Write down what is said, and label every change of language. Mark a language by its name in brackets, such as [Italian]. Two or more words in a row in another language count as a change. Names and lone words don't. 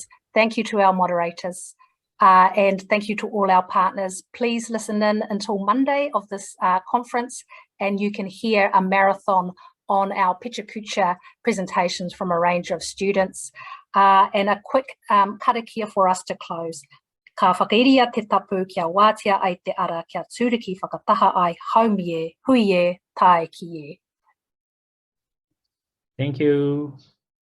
[English] Thank you to our moderators. And thank you to all our partners. Please listen in until Monday of this conference, and you can hear a marathon on our Picha presentations from a range of students. And a quick karakia for us to close. [Māori] Ka whakairia te tapu kia wātia ai te ara kia tūriki whakataha ai haumie, huie, tae ki e. [English] Thank you.